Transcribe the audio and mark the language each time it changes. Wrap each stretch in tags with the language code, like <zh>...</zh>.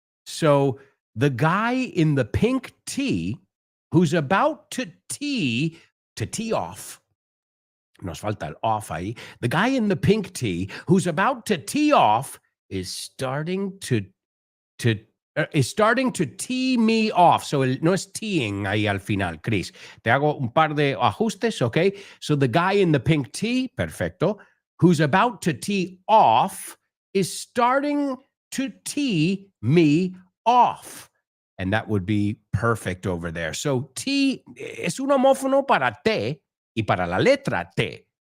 <en>So the guy in the pink tee who's about to tee off,</en> <es>nos falta el off ahí,</es> <en>the guy in the pink tee who's about to tee off is starting to tee me off.</en> <es>So no es teeing ahí al final, Chris. Te hago un par de ajustes, okay?</es> <en>So the guy in the pink tee, perfecto, who's about to tee off is starting to tee me off. And that would be perfect over there.</en> <es>So T es un homófono para T y para la letra T.</es>